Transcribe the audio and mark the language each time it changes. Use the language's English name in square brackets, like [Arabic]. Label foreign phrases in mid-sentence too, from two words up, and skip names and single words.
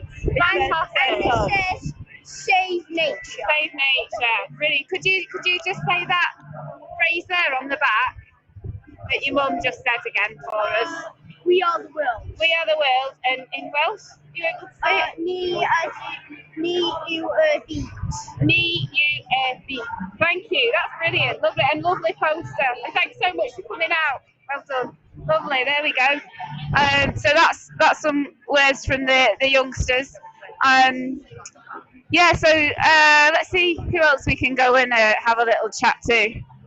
[English] Fantastic. And it says save nature. Save nature. Really. Could you just say that phrase there on the back that your mum just said again for us? We are the world. We are the world. And in Welsh, you able to say it? [Welsh] Ni yw y byd. Ni yw y byd. [English] Thank you. That's brilliant. Lovely and lovely poster. And thanks so much for coming out. Well done. Lovely. There we go. So that's some words from the youngsters. Yeah. So let's see who else we can go and have a little chat to.